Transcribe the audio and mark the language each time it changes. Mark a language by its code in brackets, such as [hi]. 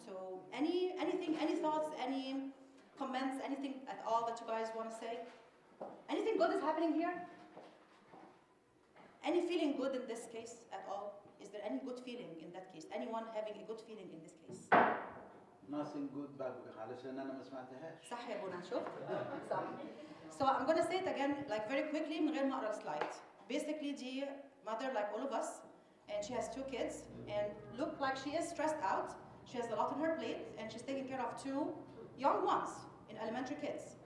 [en] So any thoughts, any comments, anything at all that you guys want to say? Anything good is happening here? Any feeling good in this case at all? Is there any good feeling in that case? Anyone having a good feeling in this case? Nothing good [ar] بقى علشان انا ما سمعتهاش. صح يا بونا شوف؟ صح. [en] So I'm going to say it again like very quickly [ar] من غير ما اقرا السلايد. [en] Basically دي mother like all of us, and she has 2 kids and look like she is stressed out. She has a lot on her plate and she's taking care of 2 young ones in elementary kids.